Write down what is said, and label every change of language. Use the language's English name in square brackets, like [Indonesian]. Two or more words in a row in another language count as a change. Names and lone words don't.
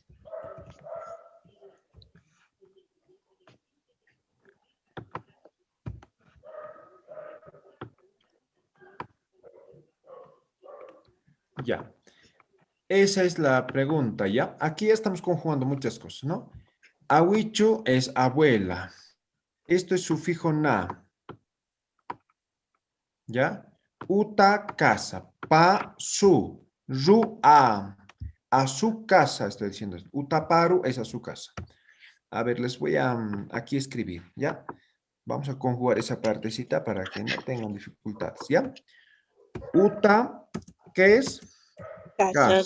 [Spanish] Ya. Esa es la pregunta, ¿ya? Aquí estamos conjugando muchas cosas, ¿no? Awichu es abuela. Esto es sufijo na. ¿Ya? Uta, casa. [Quechua] Pa, su. [Spanish] Ru, a su casa, estoy diciendo. Utaparu es a su casa. A ver, les voy a aquí escribir, ¿ya? Vamos a conjugar esa partecita para que no tengan dificultades, ¿ya? Uta, ¿qué es? Casa.